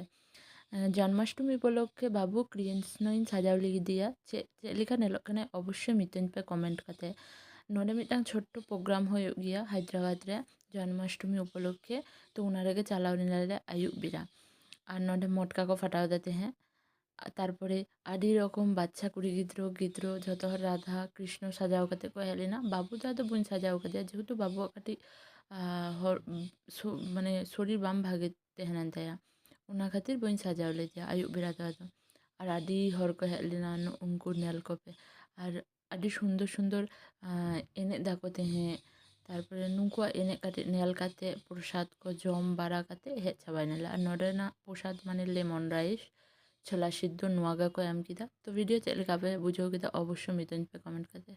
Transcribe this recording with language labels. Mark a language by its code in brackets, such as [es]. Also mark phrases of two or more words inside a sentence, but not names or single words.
[sat] ᱡᱚᱱᱢᱟᱥᱴᱚᱢী ᱩᱯᱚᱞᱚᱠᱠᱷᱮ ᱵᱟᱵᱩ ᱠᱨᱤᱥᱱᱚᱧ ᱥᱟᱡᱟᱣ ᱞᱟᱹᱜᱤᱫᱮᱭᱟ। ᱪᱮᱫ ᱞᱮᱠᱟ ᱧᱮᱞᱚᱜ ᱠᱟᱱᱟᱭ ᱚᱵᱚᱥᱥᱳᱭ ᱢᱤᱛᱟᱹᱧ ᱯᱮ ᱠᱚᱢᱮᱱᱴ ᱠᱟᱛᱮ। ᱱᱚᱰᱮ ᱢᱤᱫᱴᱟᱝ ᱪᱷᱳᱴᱴᱚ ᱯᱨᱳᱜᱨᱟᱢ ᱦᱩᱭᱩᱜ ᱜᱮᱭᱟ ᱦᱟᱭᱫᱨᱟᱵᱟᱫ ᱨᱮ ᱡᱚᱱᱢᱟᱥᱴᱚᱢী ᱩᱯᱚᱞᱚᱠᱠᱷᱮ। ᱛᱚ ᱚᱱᱟ ᱨᱮᱜᱮ ᱪᱟᱞᱟᱣ ᱞᱮᱱᱟᱞᱮ ᱟᱹᱭᱩᱵ ᱵᱮᱲᱟ। ᱟᱨ ᱱᱚᱰᱮ ᱢᱚᱴᱠᱟ ᱠᱚ ᱯᱷᱟᱴᱟᱣ ᱫᱟ ᱛᱟᱦᱮᱸᱫ। তারপরে আদি রকম বাচ্চা কুড়ি গিদ্রো যত হর রাধা কৃষ্ণ সাজাও কাতে কো হেজ লেনা বাবু দা ᱫᱚ ᱵᱟᱹᱧ ᱥᱟᱡᱟᱣ ᱠᱟᱫᱮᱭᱟ ᱡᱮᱦᱮᱛᱩ ᱵᱟᱵᱩᱣᱟᱜ ᱠᱟᱹᱴᱤᱡ ᱢᱟᱱᱮ ᱥᱚᱨᱤᱨ ᱵᱟᱝ ᱵᱷᱟᱜᱮ ᱛᱟᱦᱮᱱ ᱛᱟᱭᱟ, ᱚᱱᱟ ᱠᱷᱟᱹᱛᱤᱨ ᱵᱟᱹᱧ ᱥᱟᱡᱟᱣ ᱞᱮᱫᱮᱭᱟ ᱟᱹᱭᱩᱵ ᱵᱮᱲᱟ ᱫᱚ ᱟᱫᱚ। ᱟᱨ ᱟᱹᱰᱤ ᱦᱚᱲ ᱠᱚ ᱦᱮᱡ ᱞᱮᱱᱟ ᱩᱱᱠᱩ ᱧᱮᱞ ᱠᱚᱯᱮ। ᱟᱨ ᱟᱹᱰᱤ ᱥᱩᱱᱫᱚᱨ ᱥᱩᱱᱫᱚᱨ ᱮᱱᱮᱡ ᱫᱟᱠᱚ ᱛᱟᱦᱮᱸᱫ। ᱛᱟᱨᱯᱚᱨᱮ ᱱᱩᱠᱩᱣᱟᱜ ᱮᱱᱮᱡ ᱠᱟᱹᱴᱤᱡ ᱧᱮᱞ ᱠᱟᱛᱮ ᱯᱨᱚᱥᱟᱫ ᱠᱚ ᱡᱚᱢ ᱵᱟᱲᱟ ᱠᱟᱛᱮ ᱦᱮᱡ ᱪᱟᱵᱟᱭᱱᱟᱞᱮ। ᱟᱨ ᱱᱚᱰᱮᱱᱟᱜ ᱯᱨᱚᱥᱟᱫ ᱢᱟᱱᱮ [en] lemon rice [bn] ছোলা সিদ্ধ [sat] নোয়া ᱜᱮᱠᱚ ᱮᱢ ᱠᱮᱫᱟ। তো ভিডিও ᱪᱮᱫ ᱞᱮᱠᱟ ᱯᱮ ᱵᱩᱡᱷᱟᱹᱣ ᱠᱮᱫᱟ ᱚᱵᱚᱥᱥᱳᱭ ᱢᱤᱛᱟᱹᱧ ᱯᱮ ᱠᱚᱢᱮᱱᱴ ᱠᱟᱛᱮ।